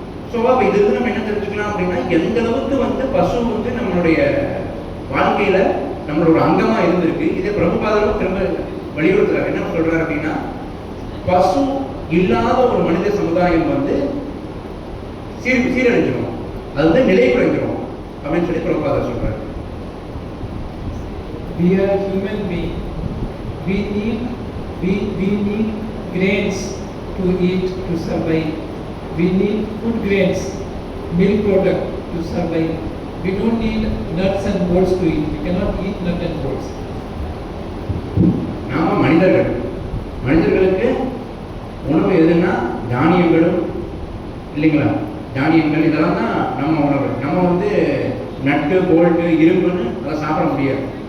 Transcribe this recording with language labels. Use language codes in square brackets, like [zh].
[ta] So அப்போ இது நம்ம என்ன தெரிஞ்சுக்கலாம் அப்படின்னா, எந்த அளவுக்கு வந்து பசு வந்து நம்மளுடைய வாழ்க்கையில் நம்மளோட அங்கமாக இருந்திருக்கு. இதே பிரபுபாதரும் திரும்ப வலியுறுத்துறாரு. என்ன சொல்றாரு அப்படின்னா, பசு இல்லாத ஒரு மனித சமுதாயம் வந்து சீரழிஞ்சிடும், அது வந்து நிலை குறைஞ்சிடும் அப்படின்னு சொல்லி பிரபுபாதர் சொல்றாரு. [en] We are human being. We need grains to eat to survive. We need food grains, milk product to survive. We don't need nuts and bolts to eat. We cannot eat nuts and bolts. [ta] நாம மனிதர்களுக்கு உணவு எதுன்னா தானியங்களும் இல்லைங்களா, தானியங்கள் இதெல்லாம் தான் நம்ம உணவு. நம்ம வந்து நட்டு போல்ட்டு இரும்புன்னு அதை சாப்பிட முடியாது.